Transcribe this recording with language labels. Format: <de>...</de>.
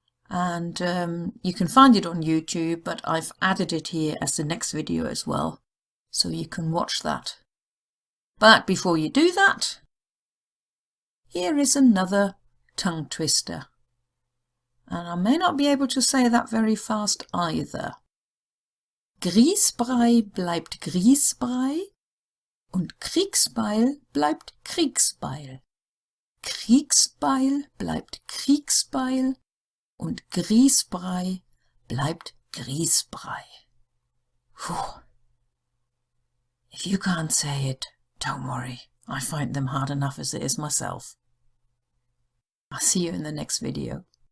<en>And you can find it on YouTube, but I've added it here as the next video as well, so you can watch that. But before you do that, here is another tongue twister. And I may not be able to say that very fast either.</en> <de>Grießbrei bleibt Grießbrei und Kriegsbeil bleibt Kriegsbeil. Kriegsbeil bleibt Kriegsbeil und Grießbrei bleibt Grießbrei.</de> <en>Whew. If you can't say it, don't worry. I find them hard enough as it is myself. I'll see you in the next video.</en>